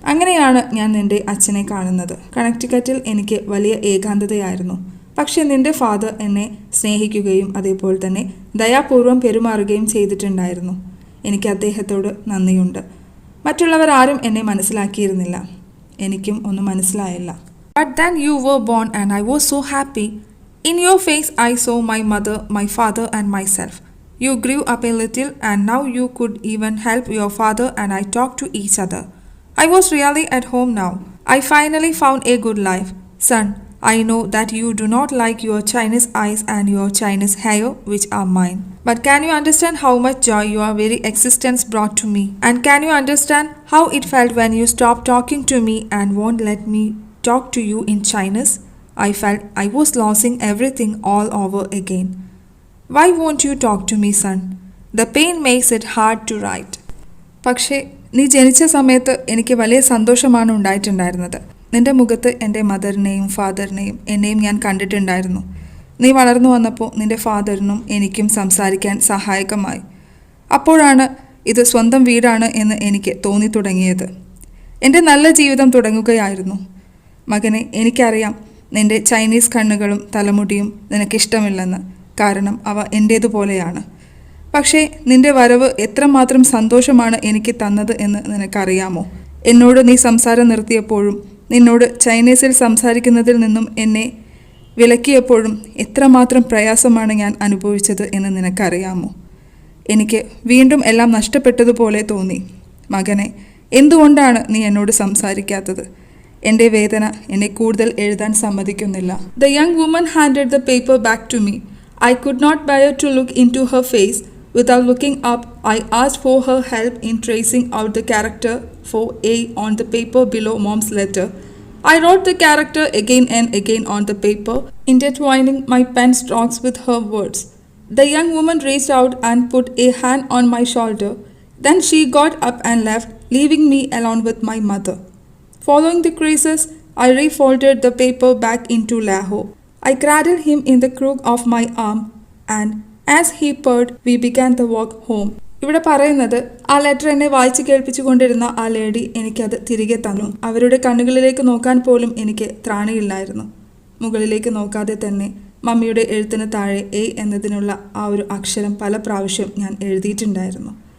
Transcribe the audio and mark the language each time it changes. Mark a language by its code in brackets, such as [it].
[ml] അങ്ങനെയാണ് ഞാൻ നിന്റെ അച്ഛനെ കാണുന്നത്. കണക്റ്റിക്കറ്റിൽ എനിക്ക് വലിയ ഏകാന്തതയായിരുന്നു. പക്ഷെ നിന്റെ ഫാദർ എന്നെ സ്നേഹിക്കുകയും അതേപോലെ തന്നെ ദയാപൂർവം പെരുമാറുകയും ചെയ്തിട്ടുണ്ടായിരുന്നു. എനിക്ക് അദ്ദേഹത്തോട് നന്ദിയുണ്ട്. മറ്റുള്ളവർ ആരും എന്നെ മനസ്സിലാക്കിയിരുന്നില്ല. എനിക്കും ഒന്നും മനസ്സിലായില്ല. [en] But then you were born and I was so happy. In your face I saw my mother, my father and myself. You grew up a little and now you could even help your father and I talked to each other. I was really at home now. I finally found a good life. Son, I know that you do not like your Chinese eyes and your Chinese hair, which are mine. But can you understand how much joy your very existence brought to me? And can you understand how it felt when you stopped talking to me and won't let me talk to you in Chinese? I felt I was losing everything all over again. Why won't you talk to me, son? The pain makes it hard to write. [ml] പക്ഷേ നീ ജനിച്ച സമയത്ത് എനിക്ക് വലിയ സന്തോഷമാണ് ഉണ്ടായിട്ടുണ്ടായിരുന്നത്. നിന്റെ മുഖത്ത് എൻ്റെ മദറിനെയും ഫാദറിനെയും എന്നെയും ഞാൻ കണ്ടിട്ടുണ്ടായിരുന്നു. നീ വളർന്നു വന്നപ്പോൾ നിന്റെ ഫാദറിനും എനിക്കും സംസാരിക്കാൻ സഹായകമായി. അപ്പോഴാണ് ഇത് സ്വന്തം വീടാണ് എന്ന് എനിക്ക് തോന്നി തുടങ്ങിയത്. എൻ്റെ നല്ല ജീവിതം തുടങ്ങുകയായിരുന്നു. മകനെ, എനിക്കറിയാം നിന്റെ ചൈനീസ് കണ്ണുകളും തലമുടിയും നിനക്കിഷ്ടമില്ലെന്ന്. കാരണം അവ എൻ്റേതുപോലെയാണ്. പക്ഷേ നിന്റെ വരവ് എത്രമാത്രം സന്തോഷമാണ് എനിക്ക് തന്നത് എന്ന് നിനക്കറിയാമോ? എന്നോട് നീ സംസാരം നിർത്തിയപ്പോഴും നിന്നോട് ചൈനീസിൽ സംസാരിക്കുന്നതിൽ നിന്നും എന്നെ വിലക്കിയപ്പോഴും എത്രമാത്രം പ്രയാസമാണ് ഞാൻ അനുഭവിച്ചത് എന്ന് നിനക്കറിയാമോ? എനിക്ക് വീണ്ടും എല്ലാം നഷ്ടപ്പെട്ടതുപോലെ തോന്നി. മകനെ, എന്തുകൊണ്ടാണ് നീ എന്നോട് സംസാരിക്കാത്തത്? എൻ്റെ വേദന എന്നെ കൂടുതൽ എഴുതാൻ സമ്മതിക്കുന്നില്ല. [en] The young woman handed the paper back to me. I could not bear to look into her face. Without looking up, I asked for her help in tracing out the character for A on the paper below Mom's letter. I wrote the character again and again on the paper, intertwining my pen strokes with her words. The young woman reached out and put a hand on my shoulder. Then she got up and left, leaving me alone with my mother. Following the creases, I refolded the paper back into Lahore. I cradled him in the crook of my arm and as he purred, we began the walk home. [ml] ഇവിടെ പറയുന്നത് ആ letter എന്നെ വായിച്ചു കേൾപ്പിച്ചു കൊണ്ടിരുന്ന ആ lady എനിക്കത് തിരികെ തന്നു. അവരുടെ കണ്ണുകളിലേക്ക് നോക്കാൻ പോലും എനിക്ക് ത്രാണിയില്ലായിരുന്നു. മുകളിലേക്ക് നോക്കാതെ തന്നെ മമ്മിയുടെ എഴുത്തിന് താഴെ എ എന്നതിനുള്ള ആ ഒരു അക്ഷരം പല പ്രാവശ്യം ഞാൻ എഴുതിയിട്ടുണ്ടായിരുന്നു.